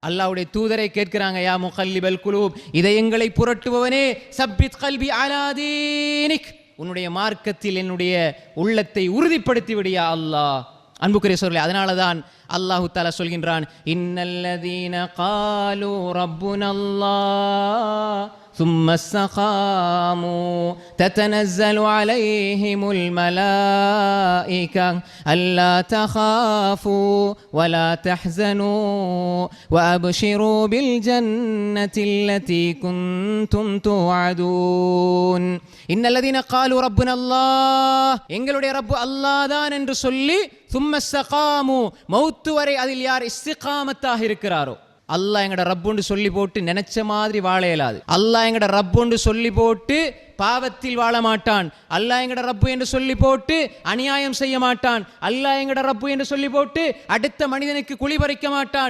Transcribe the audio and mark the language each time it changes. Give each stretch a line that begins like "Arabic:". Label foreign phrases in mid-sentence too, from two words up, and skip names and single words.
Tamil: அல்லாஹ்வுடைய தூதரை கேட்கிறாங்க,
Arabic: يا مقلب القلوب,
Tamil: இதயங்களை புரட்டுபவனே,
Arabic: ثبت قلبي على دينك,
Tamil: உன்னுடைய மார்க்கத்தில் என்னுடைய உள்ளத்தை உறுதிப்படுத்தி விடியா அல்லாஹ். அன்புக்குரிய சோர்களே, அதனால தான்
Arabic: الله تعالى சொல்கின்றான், إن الذين قالوا ربنا الله ثم استقاموا تتنزل عليهم الملائكة ألا تخافوا ولا تحزنوا وأبشروا بالجنة التي كنتم توعدون. إن الذين قالوا ربنا الله,
Tamil: எங்களுடைய ரப்பு அல்லாஹ் தான் என்று சொல்லி,
Arabic: ثم استقاموا,
Tamil: மௌத்து வரை அதில் யார் இஸ்திகாமத்தாக இருக்கிறாரோ, அல்லாஹ் எங்கட ரப்புன்னு சொல்லி போட்டு நினைச்ச மாதிரி வாழ இயலாது. அல்லாஹ் எங்கட ரப்புன்னு சொல்லி போட்டு பாவத்தில் வாழ மாட்டான். அல்லாஹ் எங்கட ரப்பு என்று சொல்லி போட்டு அநியாயம் செய்ய மாட்டான். அல்லாஹ் எங்கட ரப்பு என்று சொல்லி போட்டு அடுத்த மனிதனுக்கு குழி பறிக்க மாட்டான்.